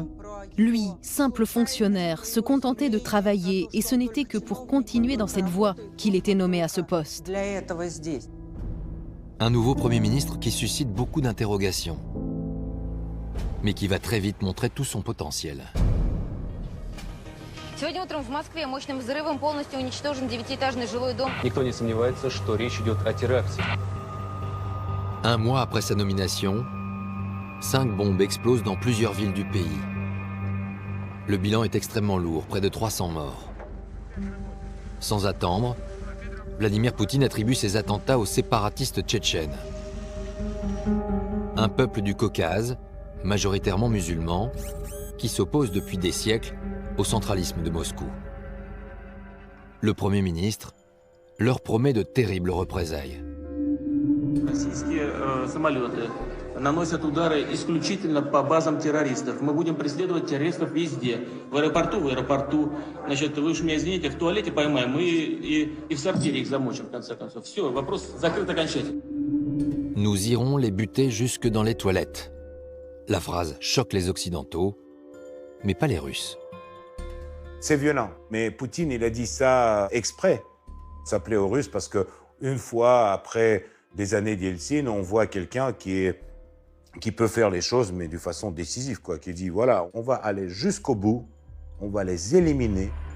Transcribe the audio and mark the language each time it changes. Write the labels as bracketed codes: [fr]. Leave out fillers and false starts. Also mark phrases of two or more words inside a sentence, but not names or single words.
[fr] Lui, simple fonctionnaire, se contentait de travailler et ce n'était que pour continuer dans cette voie qu'il était nommé à ce poste. Un nouveau Premier ministre qui suscite beaucoup d'interrogations, mais qui va très vite montrer tout son potentiel. [ru] Сегодня утром в Москве мощным взрывом полностью уничтожен 9-этажный жилой дом. Никто не сомневается, что речь идет о теракте. [fr] Un mois après sa nomination, 5 bombes explosent dans plusieurs villes du pays. Le bilan est extrêmement lourd, près de 300 morts. Sans attendre, Vladimir Poutine attribue ces attentats aux séparatistes tchétchènes. Un peuple du Caucase, majoritairement musulman, qui s'oppose depuis des siècles au centralisme de Moscou. Le Premier ministre leur promet de terribles représailles. [ru] Российские самолеты наносят удары исключительно по базам террористов. Мы будем преследовать террористов везде. В аэропорту. Значит, вы уж меня извините, в туалете поймаем и в сортире их замочим, в конце концов. Все, вопрос закрыт окончательно. [fr] Nous irons les buter jusque dans les toilettes. La phrase choque les Occidentaux, mais pas les Russes. C'est violent, mais Poutine, il a dit ça exprès. Ça plaît aux Russes parce qu'une fois après des années d'Yeltsin, on voit quelqu'un qui peut faire les choses, mais de façon décisive, quoi, qui dit, voilà, on va aller jusqu'au bout, on va les éliminer.